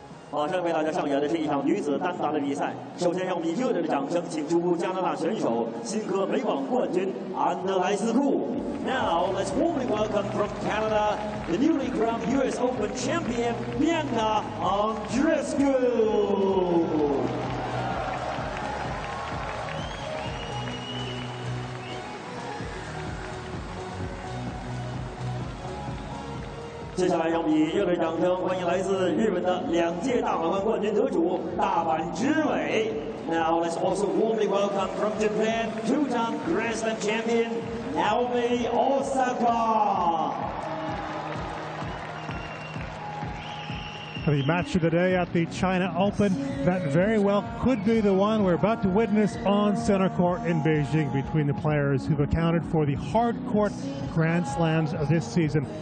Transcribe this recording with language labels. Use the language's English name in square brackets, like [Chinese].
[Chinese] 马上为大家上演的是一场女子单打的比赛。首先，让我们以热烈的掌声请出加拿大选手新科美网冠军安德莱斯库。 [English] Now let's warmly welcome from Canada the newly crowned U.S. Open champion Bianca Andreescu. [Chinese] 接下来，让我们以热烈掌声欢迎来自日本的2届大满贯冠军得主大阪直美。 [English] Now let's also warmly welcome from Japan 2-time Grand Slam champion Naomi Osaka. The match of the day at the China Open, that very well could be the one we're about to witness on center court in Beijing between the players who've accounted for the hard court Grand Slams of this season.